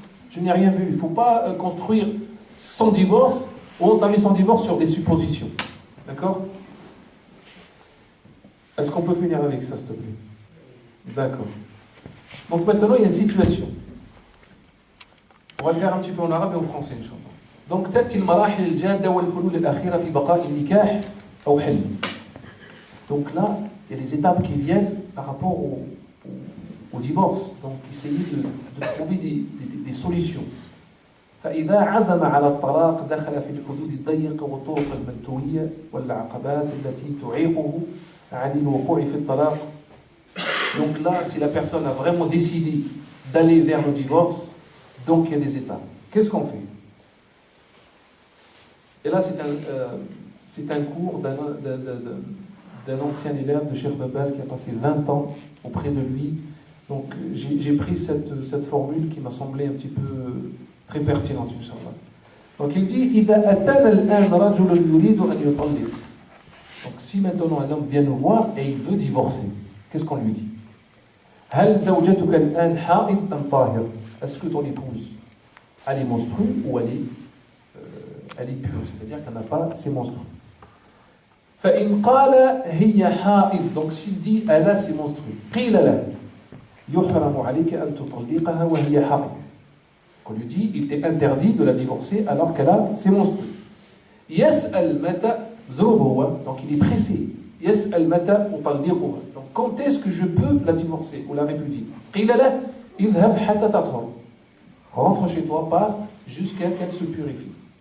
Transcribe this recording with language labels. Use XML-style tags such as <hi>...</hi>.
<fr>Je n'ai rien vu. Il ne faut pas construire son divorce ou entamer son divorce sur des suppositions. D'accord? Est-ce qu'on peut finir avec ça, s'il te plaît? D'accord. Donc maintenant, il y a une situation. On va le faire un petit peu en arabe et en français, Inch'Allah. Donc,</fr> <ar>تأتي المراحل الجادة والحلول الأخيرة في بقاء النكاح أو حل.</ar> <fr>Donc là, il y a des étapes qui viennent par rapport au divorce. Donc, essayez de trouver des solutions.</fr> <ar>فإذا عزم على الطلاق دخل في الحدود الضيقة والطرق المنتوية والعقبات التي تعيقه عن الوقوع في الطلاق</ar> <fr>Donc là, si la personne a vraiment décidé d'aller vers le divorce, donc il y a des étapes. Qu'est-ce qu'on fait? Et là, c'est un cours d'un ancien élève de Cheikh Babas qui a passé 20 ans auprès de lui. Donc j'ai pris cette formule qui m'a semblé un petit peu très pertinente, Inch'Allah. Donc il dit</fr> <ar>إذا أتانا الآن رجل يريد أن يطلق.</ar> <fr>Donc si maintenant un homme vient nous voir et il veut divorcer, qu'est-ce qu'on lui dit?</fr> <ar>هل زوجتك الآن حائض أم طاهر?</ar> <fr>Est-ce que ton épouse elle est monstrue ou elle est pure, c'est-à-dire qu'elle n'a pas ses menstrues.</fr> <ar>فإن قال هي حائض,</ar> <fr>donc s'il dit elle a ses menstrues,</fr> <ar>قيل له يحرم عليك أن تطلقها وهي حائض.</ar> <fr>On lui dit il t'est interdit de la divorcer alors qu'elle a ses menstrues.</fr> <ar>يسأل متى ذروب هو,</ar> <fr>donc il est pressé.</fr> <ar>يسأل متى أطلقها,</ar> <fr>donc quand est-ce que je peux la divorcer ou la répudier?</fr> <ar>قيل له اذهب حتى تطهر,</ar> <fr>rentre chez toi, pars jusqu'à qu'elle se purifie.</fr>